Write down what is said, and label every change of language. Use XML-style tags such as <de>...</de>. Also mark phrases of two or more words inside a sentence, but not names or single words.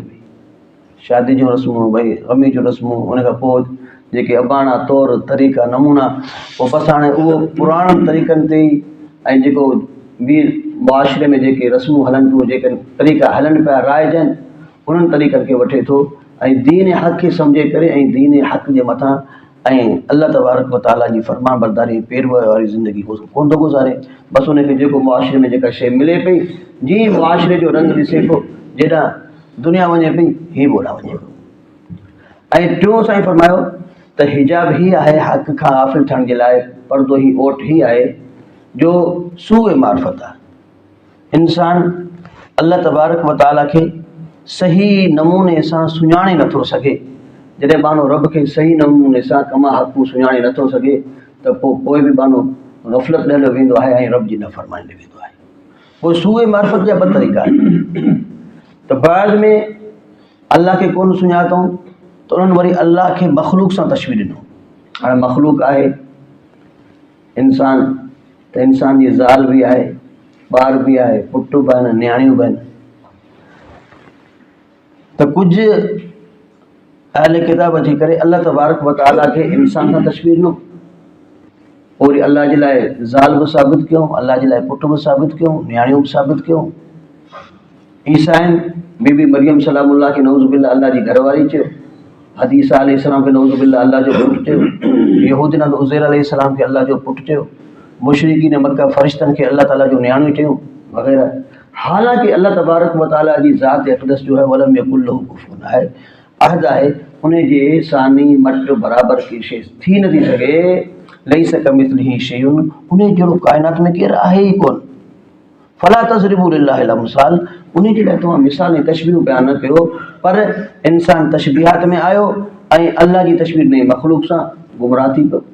<sd>शादी जूं रस्मूं, भई गमी जूं रस्मूं, उन खां पोइ जेके अबाणा तौर तरीक़ा नमूना, पोइ बसि हाणे उहो पुराणनि तरीक़नि ते ई ऐं जेको ॿी मुआशिरे में जेके रस्मूं हलनि पियूं, जेके तरीक़ा हलनि पिया राइज आहिनि, उन्हनि तरीक़नि खे वठे थो ऐं दीन हक़ खे सम्झे करे ऐं दीन हक़ जे मथां ऐं</sd> <ar>الله تبارك وتعالى</ar> <sd>जी फरमान बरदारी पैरव वारी ज़िंदगी कोन थो गुज़ारे। बसि उनखे जेको मुआशिरे में जेका शइ मिले पई, जीअं मुआशिरे जो रंग ॾिसे पियो, जेॾां दुनिया वञे पई, हीअ बि ओॾां वञे पियो। ऐं टियों साईं फरमायो त हिजाब ही आहे हक़ खां ग़ाफ़िल थियण जे लाइ, पर्दो ही ओट ही आहे जो सूए मार्फत आहे। इंसान</sd> <ar>الله تبارك وتعالى</ar> <sd>खे सही नमूने सां सुञाणे नथो सघे। जॾहिं बानो रब खे सही नमूने सां कमा हक़ूं सुञाणे नथो सघे त पोइ बि बानो ग़फ़लत ॾे वेंदो आहे ऐं रब जी नफ़रमानी ॾे वेंदो आहे। पोइ सूए मार्फत जा ॿ तरीक़ा आहिनि। त बाद में अल्लाह खे कोन सुञातऊं त उन्हनि वरी अल्लाह खे मख़लूक सां तशबीह ॾिनो। हाणे मख़लूक आहे इंसान, त इंसान जी ज़ाल बि आहे, ॿार बि आहे, पुट बि आहिनि, नियाणियूं बि आहिनि। त कुझु अहले किताब अची करे</sd> <ar>الله تبارك وتعالى</ar> <sd>खे इंसान सां तशबीह ॾिनो, पोइ वरी अल्लाह जे लाइ ज़ाल बि साबित कयूं, अल्लाह जे लाइ पुट बि साबित कयूं, नियाणियूं बि साबित कयूं। ईसाइन बीबी मरियम सलामुल्लाह खे नऊज़ुबिल्लाह अल्लाह जी घरवारी चयो, हदीसा अलैहिस्सलाम खे नऊज़ुबिल्लाह अल्लाह जो पुटु चयो, यहूदिन उज़ैर अलैहिस्सलाम खे अल्लाह जो पुटु चयो, मुशरिकीन मक्का फ़रिश्तनि खे अल्लाह ताला जो नियाणियूं चयूं वग़ैरह। हालांकि</sd> <ar>الله تبارك وتعالى</ar> <sd>जी ज़ात अक़दस जो है</sd> <ar>ولم يكن له كفوا</ar> <sd>आहे, अहद आहे उन जे सानी मट बराबरि की शइ थी नथी सघे।</sd> <ar>ليس كمثله شيء,</ar> <sd>उन जहिड़ो काइनात में केरु आहे ई कोन।</sd> <ar>فلا تضربوا لله الأمثال,</ar> <sd>उन जे लाइ तव्हां मिसाल ऐं तशबीहूं बयानु न कयो। पर इंसान तशबीहात में आयो ऐं अल्लाह जी तशबीह नई मख़लूक सां गुमराह थी पियो।</sd>